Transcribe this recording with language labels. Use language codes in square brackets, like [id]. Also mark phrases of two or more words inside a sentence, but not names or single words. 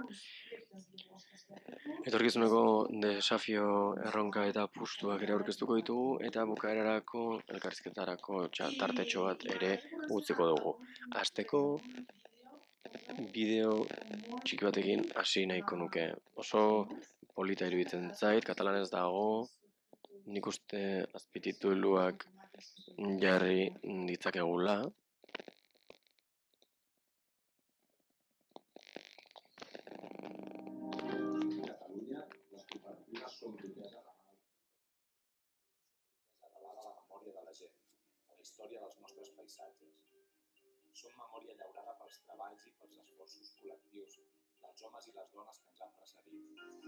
[eu] Etorkizuneko desafio erronka eta apustuak ere aurkeztuko ditugu, eta bukaerarako elkarrizketarako tartetxo bat ere utziko dugu. Hasteko, bideo txiki batekin hasi nahiko nuke. Oso polita iruditzen zait, katalanez dago, nik uste azpitituluak jarri ditzakegula. [ca] Història dels nostres paisatges. Som memòria llaurada pels treballs i pels esforços col·lectius dels homes i les dones que ens han precedit.